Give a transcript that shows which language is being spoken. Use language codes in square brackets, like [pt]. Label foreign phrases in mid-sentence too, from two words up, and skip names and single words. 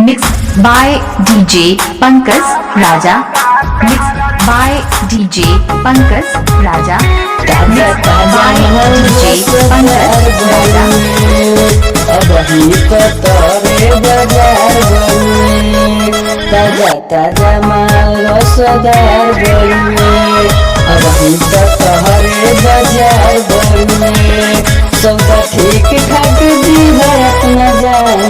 [en] Mixed by DJ Pankaj Raja. Mixed by DJ Pankaj Raja. Mixed by DJ Pankaj Raja. [bho] अब ही तोरे बाजार बनी ताजा ताजा माल रसदार बनी अब ही तोरे बाजार बनी सौदा ठीक ठाक दी है अपना जान